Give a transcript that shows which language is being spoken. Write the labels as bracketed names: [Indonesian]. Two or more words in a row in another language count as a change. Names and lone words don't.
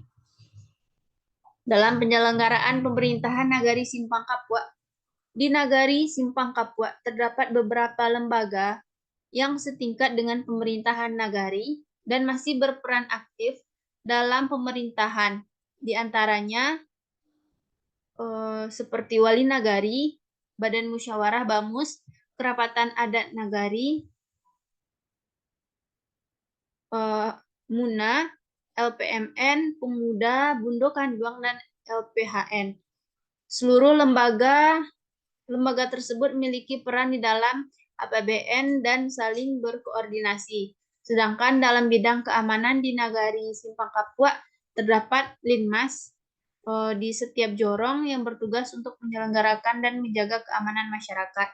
[Indonesian] Dalam penyelenggaraan pemerintahan Nagari Simpang Kapua, di Nagari Simpang Kapua terdapat beberapa lembaga yang setingkat dengan pemerintahan Nagari dan masih berperan aktif dalam pemerintahan. Di antaranya seperti Wali Nagari, Badan Musyawarah Bamus, Kerapatan Adat Nagari, MUNA, LPMN, Pemuda, Bundo Kanduang, dan LPHN. Seluruh lembaga tersebut memiliki peran di dalam APBN dan saling berkoordinasi. Sedangkan dalam bidang keamanan di Nagari Simpang Kapua terdapat Linmas di setiap jorong yang bertugas untuk menyelenggarakan dan menjaga keamanan masyarakat.